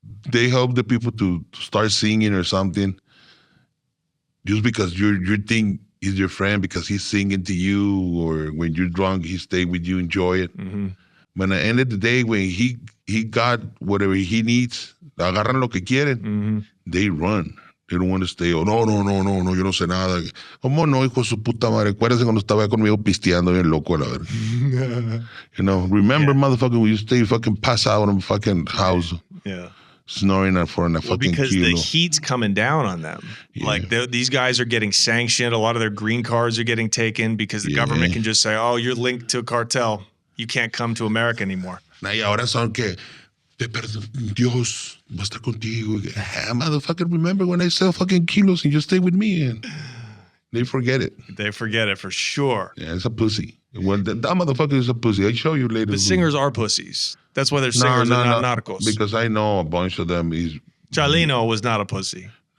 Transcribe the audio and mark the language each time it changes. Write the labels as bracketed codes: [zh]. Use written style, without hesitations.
[en] They help the people to start singing or something. Just because you think he's your friend because he's singing to you, or when you're drunk, he stay with you, enjoy it. But at the end of the day, when he got whatever he needs, [es] agarran lo que quieren, [en] they run. They don't want to stay. Oh, no, [es] yo no sé nada. ¿Cómo no, hijo de su puta madre? Acuérdese cuando estaba conmigo pisteando bien loco, la verdad. [en] Remember, motherfucker, when you stay fucking pass out in a fucking house. Yeah. Snoring for a fucking because kilo. the heat's coming down on them. Yeah. Like these guys are getting sanctioned. A lot of their green cards are getting taken because the government can just say, oh, you're linked to a cartel. You can't come to America anymore. [es] Y ahora son que Dios va a estar contigo. [en] Motherfucker, remember when I sell fucking kilos and you stay with me? And they forget it. They forget it for sure. Yeah, it's a pussy. When that motherfucker is a pussy. I'll show you later. The singers are pussies. That's why they're singers and not narcos. Because I know a bunch of them is... Chalino was not a pussy.